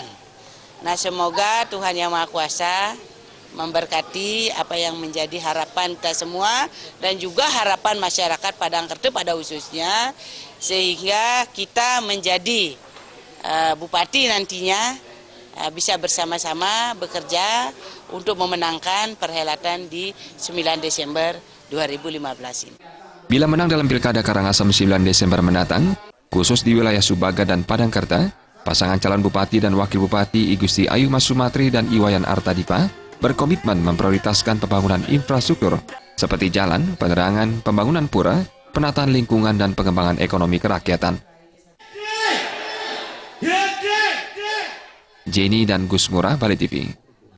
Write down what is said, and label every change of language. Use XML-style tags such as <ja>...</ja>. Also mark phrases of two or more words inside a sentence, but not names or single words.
<id>Nah, semoga Tuhan Yang Maha Kuasa memberkati apa yang menjadi harapan kita semua dan juga harapan masyarakat Padangkerta pada khususnya, sehingga kita menjadi bupati nantinya bisa bersama-sama bekerja untuk memenangkan perhelatan di 9 Desember 2015 ini. Bila menang dalam Pilkada Karangasem 9 Desember mendatang, khusus di wilayah Subaga dan Padangkerta, pasangan calon bupati dan wakil bupati I Gusti Ayuma Sumatri dan Iwayan Artadipa berkomitmen memprioritaskan pembangunan infrastruktur seperti jalan, penerangan, pembangunan pura, penataan lingkungan, dan pengembangan ekonomi kerakyatan. Jenny dan Gus Ngurah, Balai TV.</id>